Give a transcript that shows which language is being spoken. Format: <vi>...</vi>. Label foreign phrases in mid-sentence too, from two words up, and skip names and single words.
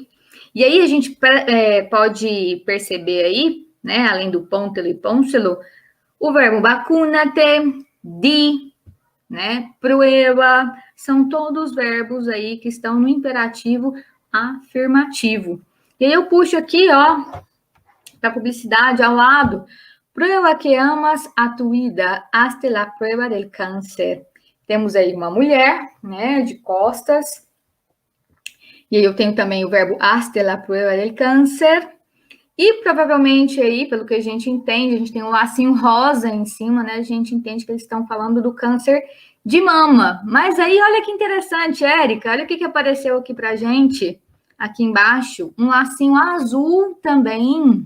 <pt>E aí a gente pode perceber aí, né, além do póntelo e pôncelo, o verbo vacuna-te, di, né, prueba, são todos verbos aí que estão no imperativo afirmativo. E aí eu puxo aqui, ó, para publicidade ao lado,</pt> <es>prueba que amas a tu vida, hazte la prueba del cáncer.</es> <pt>Temos aí uma mulher, né, de costas, e aí eu tenho também o verbo</pt> <es>hazte la prueba del cáncer,</es> <pt>e provavelmente aí, pelo que a gente entende, a gente tem um lacinho rosa em cima, né, a gente entende que eles estão falando do câncer de mama. Mas aí, olha que interessante, Érica, olha o que apareceu aqui pra gente, aqui embaixo, um lacinho azul também.</pt>